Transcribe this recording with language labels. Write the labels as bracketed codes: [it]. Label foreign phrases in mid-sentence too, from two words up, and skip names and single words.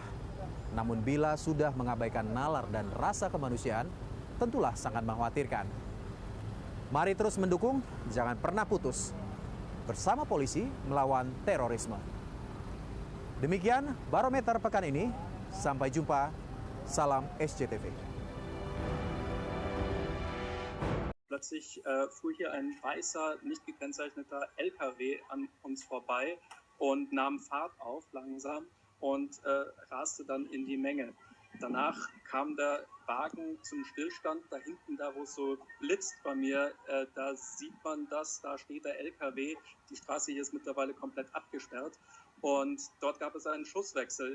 [id] Namun bila sudah mengabaikan nalar dan rasa kemanusiaan, tentulah sangat mengkhawatirkan. Mari terus mendukung, jangan pernah putus. Bersama polisi melawan terorisme. Demikian Barometer pekan ini. Sampai jumpa. Salam SCTV. [de] Plötzlich fuhr hier ein weißer, nicht gekennzeichneter LKW an uns vorbei und nahm Fahrt auf langsam und raste dann in die Menge. Danach kam der Wagen zum Stillstand, da hinten, da wo es so blitzt bei mir, da sieht man das, da steht der LKW, die Straße hier ist mittlerweile komplett abgesperrt und dort gab es einen Schusswechsel.